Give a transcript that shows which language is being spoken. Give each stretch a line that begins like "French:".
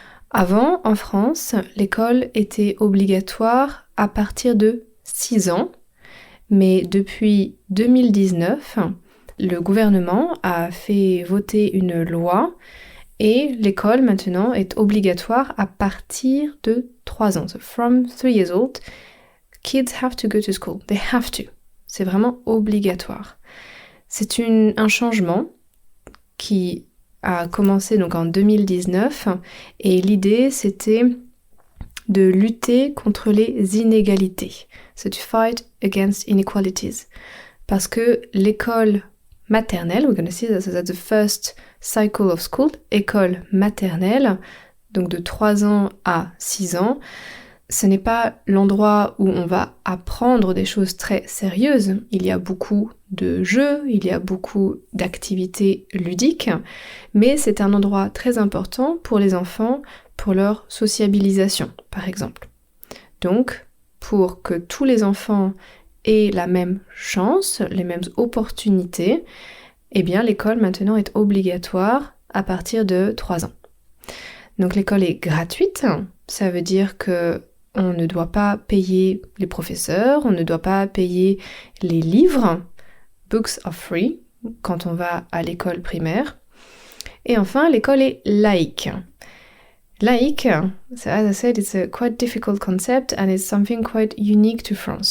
French: Avant, en France, l'école était obligatoire à partir de 6 ans, mais depuis 2019, le gouvernement a fait voter une loi et l'école maintenant est obligatoire à partir de 3 ans.
English: So from 3 years old, kids have to go to school. They have to.
French: C'est vraiment obligatoire. C'est un changement qui a commencé donc en 2019 et l'idée c'était de lutter contre les inégalités.
English: So to fight against inequalities.
French: Parce que l'école maternelle,
English: we're going to see that's the first cycle of school,
French: école maternelle, donc de 3 ans à 6 ans, ce n'est pas l'endroit où on va apprendre des choses très sérieuses. Il y a beaucoup de jeux, il y a beaucoup d'activités ludiques, mais c'est un endroit très important pour les enfants, pour leur sociabilisation, par exemple. Donc, pour que tous les enfants aient la même chance, les mêmes opportunités, eh bien l'école maintenant est obligatoire à partir de 3 ans. Donc l'école est gratuite, ça veut dire que on ne doit pas payer les professeurs, on ne doit pas payer les livres.
English: Books are free
French: quand on va à l'école primaire. Et enfin, l'école est laïque.
English: Laïque, so as I said, it's a quite difficult concept and it's something quite unique to France.